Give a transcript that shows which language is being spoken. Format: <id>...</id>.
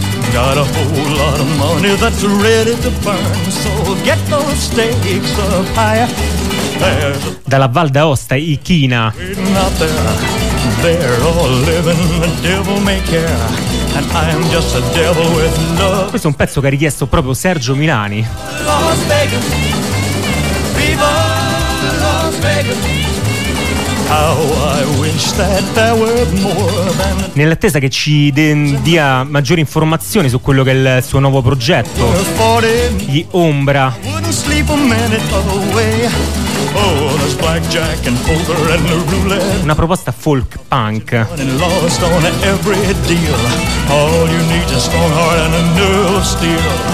<en>Got a whole lot of money that's ready to burn, so get those stakes up higher.</en> <it>Dalla Val d'Aosta, i China. Questo è un pezzo che ha richiesto proprio Sergio Milani.</it> <en>Las Vegas, viva Las Vegas. How I wish that there were more than...</en> <it>Nell'attesa che ci dia maggiori informazioni su quello che è il suo nuovo progetto, gli Ombra.</it> <en>Oh, there's blackjack and poker and the roulette.</en> <it>Una proposta folk punk.</it> <en>And lost on every deal. All you need is strong heart and a new steel.</en>